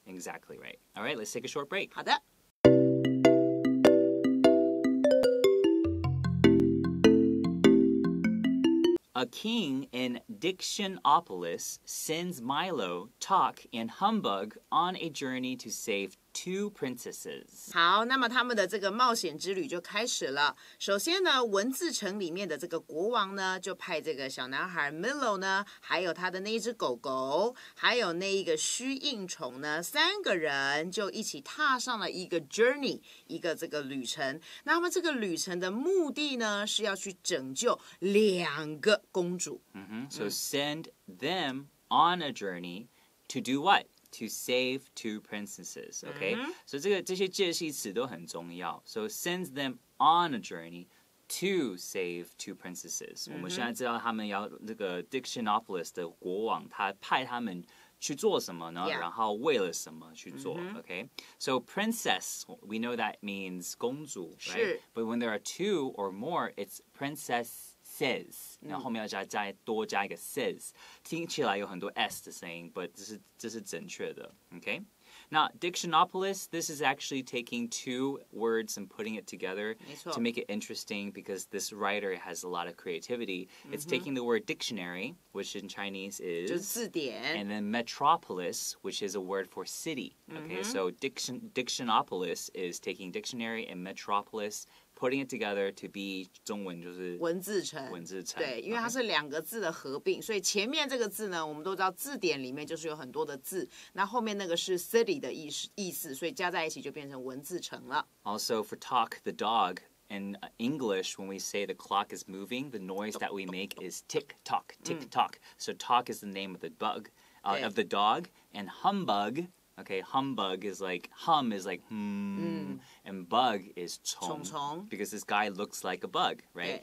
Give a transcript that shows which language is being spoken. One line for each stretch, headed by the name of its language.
English: Exactly right. All right, let's take a short break.
Chinese: 好的。
English: A king in Dictionopolis sends Milo, Talk, and Humbug on a journey to save two princesses.
Chinese: 好，那么他们的这个冒险之旅就开始了。首先呢，文字城里面的这个国王呢，就派这个小男孩 Milo 呢，还有他的那一只狗狗，还有那一个虚应虫呢，3个人就一起踏上了一个 journey， 一个这个旅程。那么这个旅程的目的呢，是要去拯救2个公主。
English: So send them on a journey to do what? To save two princesses, okay?
Chinese: So 这些介系词都很重要。
English: So sends them on a journey to save two princesses.
Chinese: 我们现在知道他们要这个 Dictionopolis 的国王，他派他们去做什么呢？然后为了什么去做 ？Okay?
English: So princess, we know that means 公主 right? But when there are two or more, it's princesses.
Chinese: 然后后面要多加一个 says， 听起来有很多 s 的声音 ，but 这是正确的 ，OK？
English: Now, Dictionopolis, this is actually taking two words and putting it together to make it interesting because this writer has a lot of creativity. It's taking the word dictionary, which in Chinese is
Chinese: 就是字典
English: and then metropolis, which is a word for city. Okay, so Dictionopolis is taking dictionary and metropolis, putting it together to be
Chinese: 中文就是文字城。对，因为它是2个字的合并，所以前面这个字呢，我们都知道字典里面就是有很多的字，那后面那个是 city 的意思，所以加在一起就变成文字城了。
English: Also for Talk, the dog, in English, when we say the clock is moving, the noise that we make is tick-tock, tick-tock. So Talk is the name of the of the dog, and Humbug, okay, Humbug is like, hum is like, and bug is 虫, because this guy looks like a bug, right?